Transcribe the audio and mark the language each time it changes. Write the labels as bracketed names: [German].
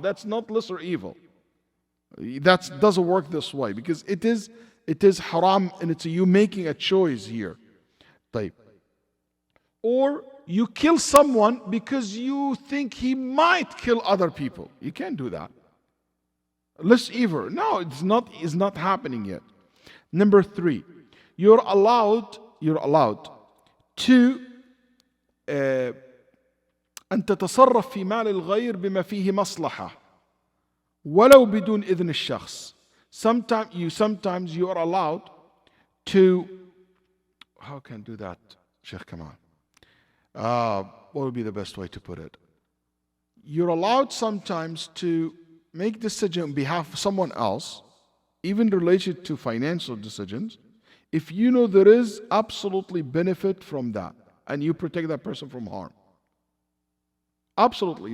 [English] That's not lesser evil. That doesn't work this way because it is haram and it's you making a choice here. [Arabic] طيب. [English] Or you kill someone because you think he might kill other people. You can't do that. Less evil. No, it's not happening yet. [Arabic] Number 3, you're allowed to أن تتصرف في مال الغير بما فيه مصلحة ولو بدون إذن الشخص. [English] Sometimes you are allowed to, how can I do that, Shaykh Kamal? What would be the best way to put it? You're allowed sometimes to make decision on behalf of someone else, even related to financial decisions, if you know there is absolutely benefit from that and you protect that person from harm. Absolutely.